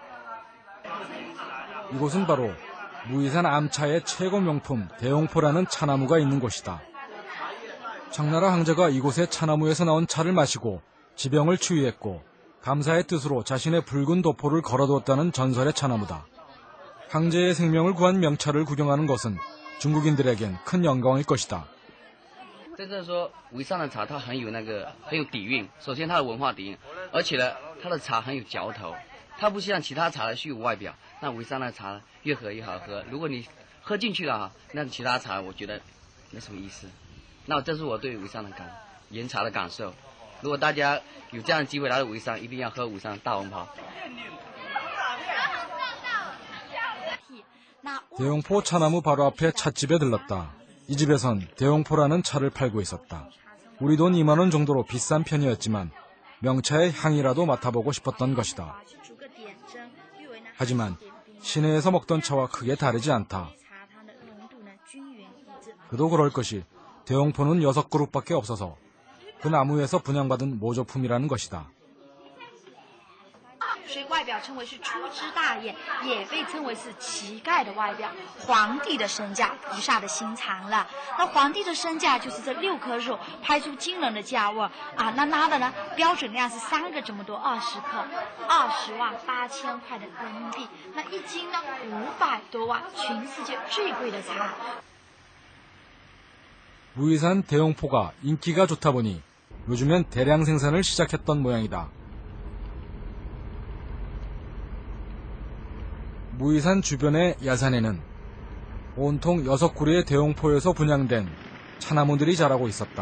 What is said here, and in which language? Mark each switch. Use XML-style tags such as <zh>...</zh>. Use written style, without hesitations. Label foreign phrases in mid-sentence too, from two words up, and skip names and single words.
<ko>이곳은 바로 무이산 암차의 최고 명품 대용포라는 차나무가 있는 곳이다. 청나라 황제가 이곳의 차나무에서 나온 차를 마시고 지병을 치유했고 감사의 뜻으로 자신의 붉은 도포를 걸어두었다는 전설의 차나무다. 황제의 생명을 구한 명차를 구경하는 것은 중국인들에겐 큰 영광일 것이다.</ko> <zh>真正说潍坊的茶它很有底蕴，首先它的文化底蕴，而且呢它的茶很有嚼头，它不像其他茶的虚无外表，那潍坊的茶越喝越好喝，如果你喝进去了那其他茶我觉得没什么意思。那这是我对潍坊的岩茶的感受。如果大家有这样的机会来到潍坊，一定要喝潍坊大红袍。</zh> <ko>대용포 차나무 바로 앞에 찻집에 들렀다. 이 집에선 대용포라는 차를 팔고 있었다. 우리 돈 2만 원 정도로 비싼 편이었지만 명차의 향이라도 맡아보고 싶었던 것이다. 하지만 시내에서 먹던 차와 크게 다르지 않다. 그도 그럴 것이 대용포는 6그룹밖에 없어서 그 나무에서 분양받은 모조품이라는 것이다.</ko> <zh>所以外表称为是粗枝大叶，也被称为是旗盖的外表。皇帝的身价，菩萨的心肠了。那皇帝的身价就是这6棵树拍出惊人的价位啊！那拉的呢，标准量是3个这么多，20克，20.8千块的人民币。那1斤呢，500多万，全世界最贵的茶。</zh> <ko>무이산 대용포가 인기가 좋다 보니 요즘엔 대량 생산을 시작했던 모양이다. 무이산 주변의 야산에는 온통 6그루의 대용포에서 분양된 차나무들이 자라고 있었다.</ko>